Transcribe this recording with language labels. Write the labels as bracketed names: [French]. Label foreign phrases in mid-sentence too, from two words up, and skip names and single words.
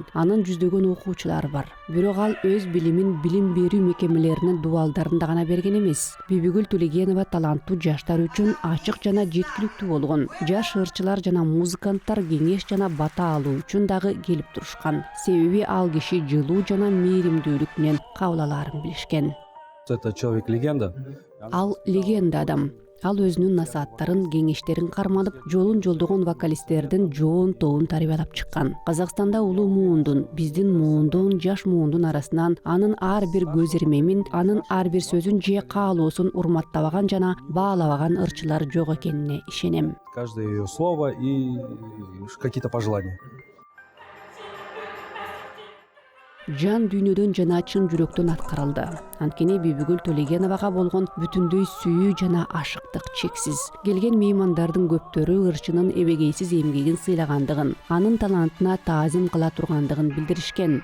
[Kyrgyz] Анын жүздөгөн окуучулары бар. Бирок ал өз билимин билим берүү мекемелеринин дубалдарында гана берген эмес. Бибигүл Төлегенова таланттуу жаштар үчүн ачык жана жеткиликтүү болгон. Жаш ырчылар жана музыканттар кеңеш жана бата алуу үчүн дагы келип турушкан. Себеби ал киши жылуу жана мээримдүүлүк менен кабыл алаарын билишкен. [Russian] Это человек-легенда. [Kyrgyz] Ал легенда адам. Ал өзүнүн насааттарын, кеңештерин карманып, жолун жолдогон вокалисттердин жоон тобун тарбиялап чыккан. Казакстанда улуу муундун, биздин муундун, жаш муундун арасынан анын ар бир көз ирмемин, анын ар бир сөзүн же каалоосун урматтабаган жана баалабаган ырчылар жок экенине ишенем. [Russian] Каждое ее слово и какие-то пожелания. [Kyrgyz] Жан дүйнөдөн жана чын жүрөктөн аткарылды. Анткени Бибигүл Төлегеновага болгон бүтүндөй сүйүү жана ашыктык чексиз. Келген меймандардын көптөрү ырчынын эбегейсиз эмгегин сыйлагандыгын, анын талантына таазим кыла тургандыгын билдиришкен.